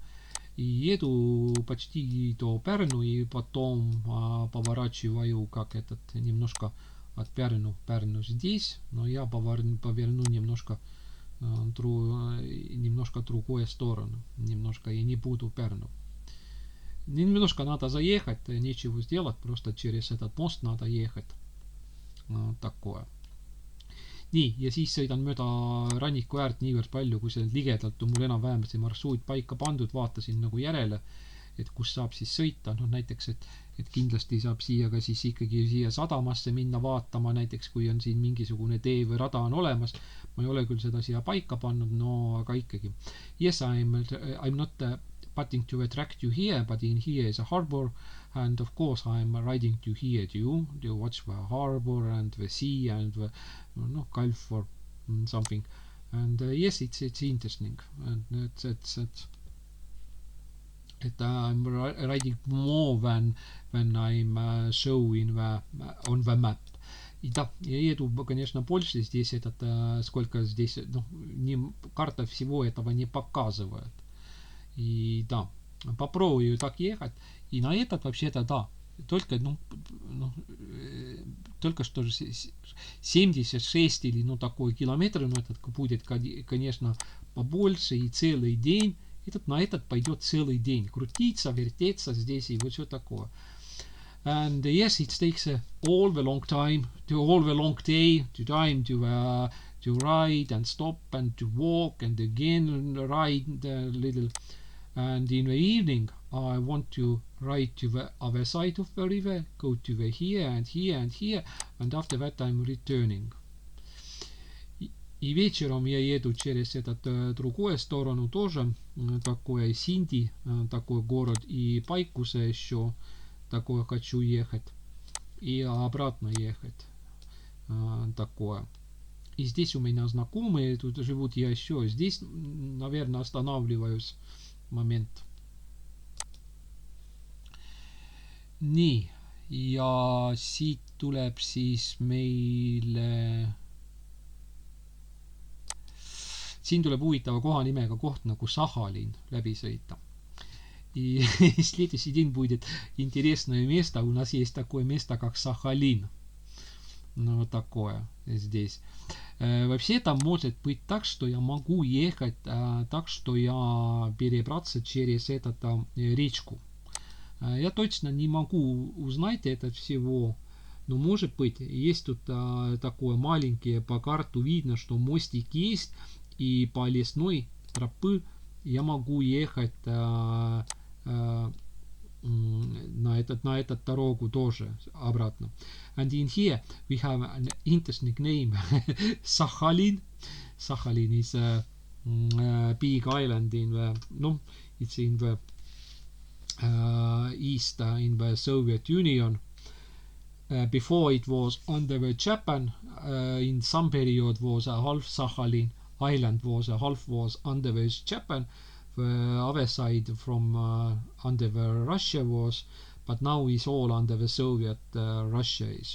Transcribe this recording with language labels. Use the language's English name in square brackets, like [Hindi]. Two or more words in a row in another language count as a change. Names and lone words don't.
[Russian] И еду почти до Перну, и потом поворачиваю, немножко от Перну здесь, но я поверну немножко другую сторону, немножко, и не буду Перну. Немножко надо заехать, нечего сделать, просто через этот мост надо ехать. Такое. [Estonian] Nii, ja siis sõidan mööda ranniku äärt niivõrd palju, kui see ligedalt on mul enam-vähem see marsruut paika pandud, vaatasin nagu järele, et kus saab siis sõita, näiteks, et kindlasti saab siia ka siis ikkagi siia sadamasse minna vaatama, näiteks kui on siin mingisugune tee või rada on olemas, ma ei ole küll seda siia paika pannud, aga ikkagi. [English] Yes, I'm not putting to attract you here, but in here is a harbor, and of course I'm riding to here to watch the harbor and the sea and the Gulf or something. And yes, it's interesting, and I'm riding more than I'm showing on the map. [Russian] И да, я еду, конечно, больше здесь, сколько здесь, карта всего этого не показывает. И да, попробую так ехать. И на этот вообще-то, да, только что же 76 или такой километр, этот будет, конечно, побольше и целый день. На этот пойдет целый день. Крутиться, вертеться здесь и вот все такое. [English] And yes, it takes all the long time, all the long day, to ride and stop and to walk and again ride a little. And in the evening, I want to ride to the other side of the river, go to the here and here and here, and after that I'm returning. [Russian] И вечером я еду через другую сторону тоже, такое Синди, такой город, и Пайкуса еще такое хочу ехать, и обратно ехать, такое. И здесь у меня знакомые тут живут, я еще здесь, наверное, останавливаюсь момент. [Estonian] Nii, ja siit tuleb siis meile, siin tuleb huvitava koha nimega koht nagu Сахалин läbi sõita. [Russian] И следующий день будет интересное место. У нас есть такое место, как Сахалин. Вот такое здесь. Вообще там может быть так, что я могу ехать так, что я перебраться через речку. Я точно не могу узнать это всего, но может быть. Есть тут такое маленькое, по карту видно, что мостик есть, и по лесной тропы я могу ехать на этот дорогу тоже обратно. [English] And in here we have an interesting name. Sakhalin. Sakhalin is a big island in the, it's in the east, in the Soviet Union. Before it was under the Japan, in some period was a half Sakhalin island, half was under the Japan, the other side from under the Russia was, but now is all under the Soviet Russia is.